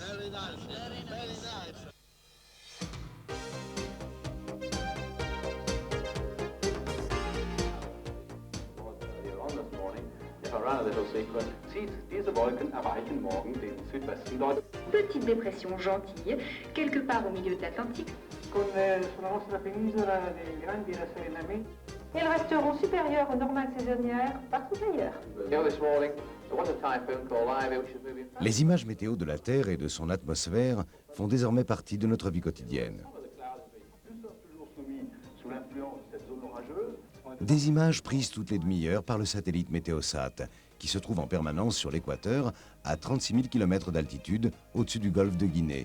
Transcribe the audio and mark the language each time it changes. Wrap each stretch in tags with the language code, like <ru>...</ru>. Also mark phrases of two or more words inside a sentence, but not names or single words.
<fr>Petite dépression gentille, quelque part au milieu de l'Atlantique.</fr> <it>Sulla nostra penisola dei grandi rasserenamenti.</it> <fr>Elles resteront supérieures aux normales saisonnières partout ailleurs. Les images météo de la Terre et de son atmosphère font désormais partie de notre vie quotidienne. Des images prises toutes les demi-heures par le satellite Météosat, qui se trouve en permanence sur l'équateur à 36 000 km d'altitude au-dessus du golfe de Guinée.</fr>